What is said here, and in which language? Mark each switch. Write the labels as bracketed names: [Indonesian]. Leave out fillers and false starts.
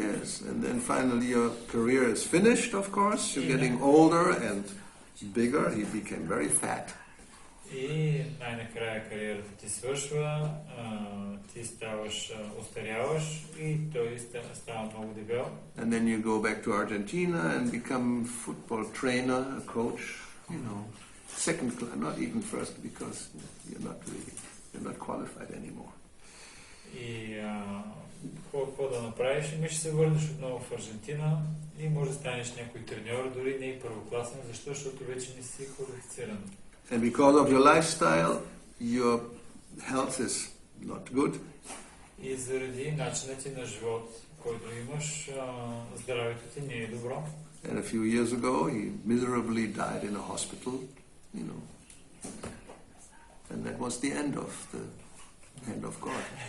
[English] Yes, and then finally your career is finished, of course. You're getting older and bigger. He became very fat. [Bulgarian] И най-накрая кариерата ти свършва, ти ставаш, остаряваш и той става много дебел. [English] And then you go back to Argentina and become football trainer, a coach, second class, not even first, because you're not qualified anymore. [Bulgarian] И какво да направиш? Ми ще се върнеш отново в Аржентина и може да станеш някой треньор, дори не и първокласен, защото вече не си квалифициран. [English] And because of your lifestyle, your health is not good. [Bulgarian] И заради начинът ти на живот, който имаш, здравето ти не е добро. [English] And a few years ago, he miserably died in a hospital, and that was the end of God.